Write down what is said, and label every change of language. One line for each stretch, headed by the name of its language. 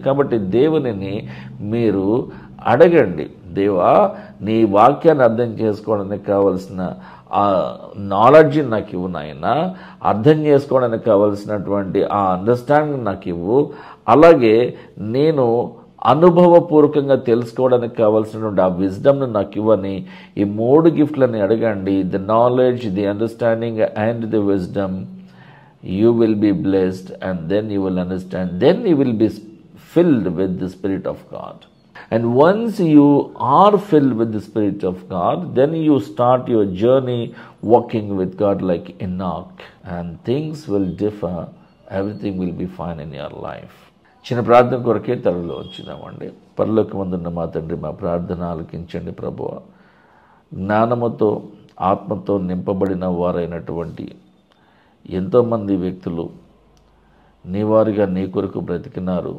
Telugu: కాబట్టి దేవునిని మీరు అడగండి, దేవా నీ వాక్యాన్ని అర్థం చేసుకోవడానికి కావలసిన ఆ నాలెడ్జ్ నాకు ఇవ్వు నాయన, అర్థం చేసుకోవడానికి కావలసినటువంటి ఆ అండర్స్టాండింగ్ నాకు ఇవ్వు, అలాగే నేను అనుభవపూర్వకంగా తెలుసుకోవడానికి కావాల్సినటువంటి ఆ విజ్డమ్ను నాకు ఇవ్వని ఈ 3 గిఫ్ట్లని అడగండి.
English: The knowledge, the understanding and the wisdom. You will be blessed, and then you will understand. Then you will be filled with the Spirit of God. And once you are filled with the Spirit of God, then you start your journey walking with God like Enoch, and things will differ. Everything will be fine in your life.
Telugu: చిన్న ప్రార్థన కొరకే తలలో వచ్చినామండి. పరలోకమందున్న మా తండ్రి, మా ప్రార్థన ఆలకించండి ప్రభువా. జ్ఞానముతో ఆత్మతో నింపబడిన వారైనటువంటి ఎంతోమంది వ్యక్తులు నీ వారిగా నీ కొరకు బ్రతికినారు.